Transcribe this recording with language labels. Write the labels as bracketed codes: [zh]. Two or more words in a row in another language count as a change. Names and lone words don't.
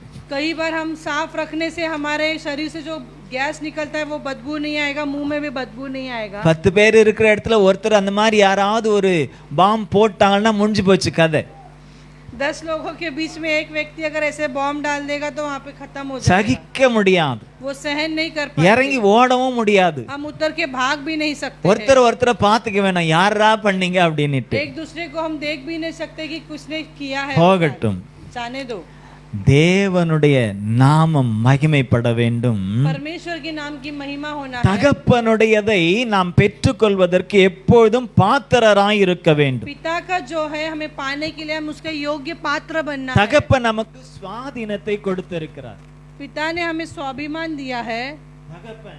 [hi] कई बार हम साफ रखने से हमारे शरीर से जो गैस निकलता है वो बदबू नहीं आएगा, मुंह में भी बदबू नहीं आएगा। [ta] 10 பேர் இருக்கிற இடத்துல ஒருத்தர் அந்த மாதிரி யாராவது ஒரு பாம் போட்டாங்கன்னா முடிஞ்சு போச்சு கதை. [hi] 10 लोगों के बीच में एक व्यक्ति अगर ऐसे बॉम्ब डाल देगा तो वहाँ पे खत्म हो जाएगा। [ta] சகிக்க முடியாது, [hi] वो सहन नहीं कर पाएंगे, [ta] இறங்கி ஓடவும் முடியாது. [hi] हम उतर के भाग भी नहीं सकते हैं। [ta] ஒருத்தரை பார்த்துக்க வேணாம், யாரா பண்ணீங்க அப்படின்னுட்டு. [hi] एक दूसरे को हम देख भी नहीं सकते कि किसने किया है। [ta] போகட்டும். [hi] जाने दो। [ta] தேவனுடைய நாமம் மகிமைப்பட வேண்டும். [hi] परमेश्वर के नाम की महिमा होना है। [ta] தகப்பனுடையதை நாம் பெற்றுக்கொள்வதற்கு எப்பொழுதும் பாத்திரராய் இருக்க வேண்டும். [hi] पिता का जो है हमें पाने के लिए हम उसके योग्य पात्र बनना है। [ta] தகப்பன் நமக்கு சுவாதீனத்தை கொடுத்திருக்கிறார். [hi] पिता ने हमें स्वाभिमान दिया है। [ta] தகப்பன்